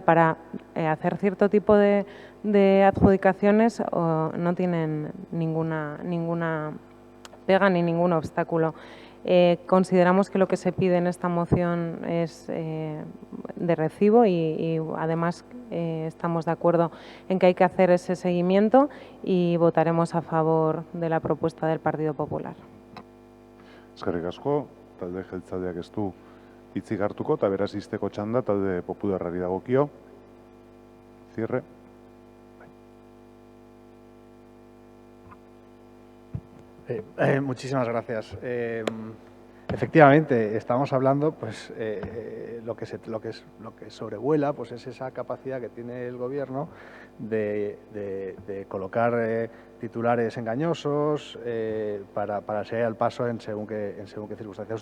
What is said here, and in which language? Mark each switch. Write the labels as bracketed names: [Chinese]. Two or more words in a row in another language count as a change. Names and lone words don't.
[Spanish] Para hacer cierto tipo de adjudicaciones no tienen ninguna pega ni ningún obstáculo. Consideramos que lo que se pide en esta moción es de recibo y además estamos de acuerdo en que hay que hacer ese seguimiento y votaremos a favor de la propuesta del Partido Popular. [Basque] Eskerrik asko, talde jeltzaleak ez du hitzik hartuko, eta beraz izteko txanda talde popularrari dagokio. [Spanish] Cierre. Muchísimas gracias. Efectivamente, estamos hablando, pues, lo que sobrevuela, pues, es esa capacidad que tiene el Gobierno de colocar titulares engañosos para seguir al paso en según qué circunstancias.